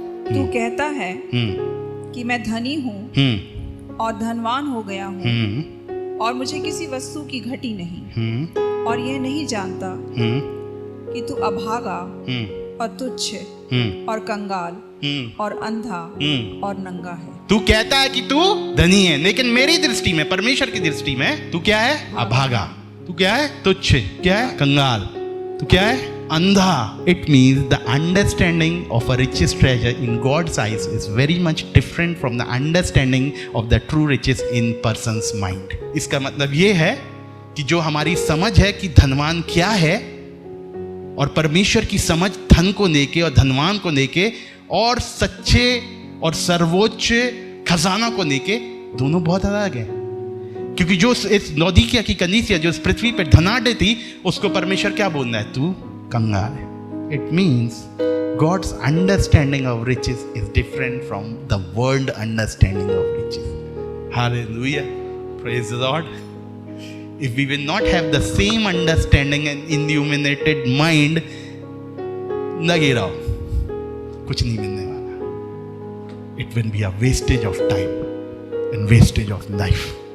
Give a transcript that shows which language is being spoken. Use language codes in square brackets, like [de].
[hi] तू कहता है कि मैं धनी हूँ और धनवान हो गया हूँ, और मुझे किसी वस्तु की घटी नहीं, और यह नहीं जानता कि तू अभागा और तुच्छ और कंगाल और अंधा और नंगा है। तू कहता है कि तू धनी है, लेकिन मेरी दृष्टि में, परमेश्वर की दृष्टि में तू क्या है? अभागा। तू क्या है? तुच्छ। क्या है? कंगाल। तू क्या है? अंधा। [en] It means the understanding of a richest treasure in God's eyes is very much different from the understanding of the true riches in person's mind. [hi] इसका मतलब ये है कि जो हमारी समझ है कि धनवान क्या है, और परमेश्वर की समझ धन को लेके और धनवान को लेके और सच्चे और सर्वोच्च खजाना को लेके, दोनों बहुत अलग है। क्योंकि जो इस लौदीकिया की कलीसिया जो इस पृथ्वी पर धनाढ्य थी, उसको परमेश्वर क्या बोल रहा है? तू कंगाल है। [en] It means God's understanding of riches is different from the world understanding of riches. Hallelujah, praise the lord. If we will not have the same understanding and illuminated mind, [hi] लगे रहो, कुछ नहीं मिलने वाला। [en] It will be a wastage of time and wastage of life.